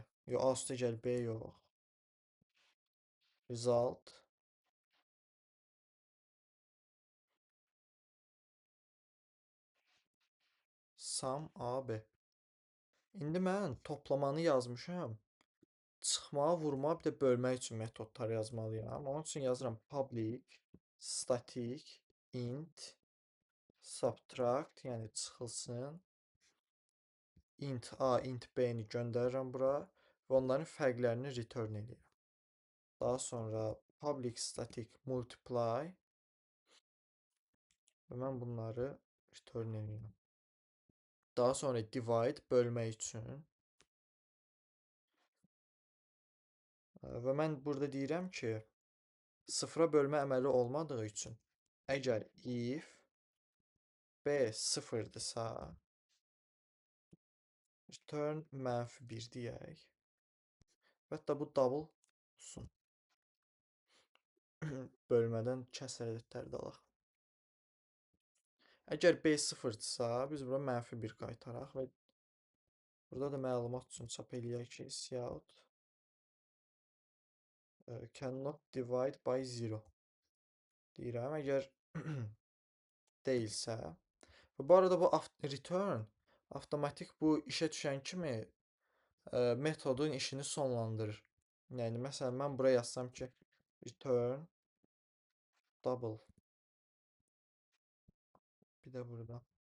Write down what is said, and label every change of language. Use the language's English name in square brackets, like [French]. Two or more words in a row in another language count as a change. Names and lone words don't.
[Azerbaijani] Yox, A üstə gəl B yox. [English] Result sum [Azerbaijani] AB. İndi mən toplamanı yazmışam. Çıxmağı, vurmağı, bir də bölmək üçün metodlar yazmalıyam. Onun üçün yazıram [English] public static int subtract, [Azerbaijani] yəni çıxılsın. Int A, int B-ni göndərirəm bura və onların fərqlərini return edirəm. Daha sonra [English] public static multiply [Azerbaijani] və mən bunları return edirəm. Daha sonra divide bölmək üçün və mən burada deyirəm ki, sıfıra bölmə əməli olmadığı üçün əgər if b sıfırdırsa return -1 deyək. Və hətta bu double olsun. Bölmədən kəsər ədədləri alaq. Əgər b sıfırdırsa biz bura -1 qaytaraq və burada da məlumat üçün çap eləyək ki, [English] cout cannot divide by 0 [Azerbaijani] deyirəm. Əgər deyilsə və bu arada bu return avtomatik bu işə düşən kimi metodun işini sonlandırır. Yəni məsələn mən buraya yazsam ki, [English] return double, [Azerbaijani] bir də burada.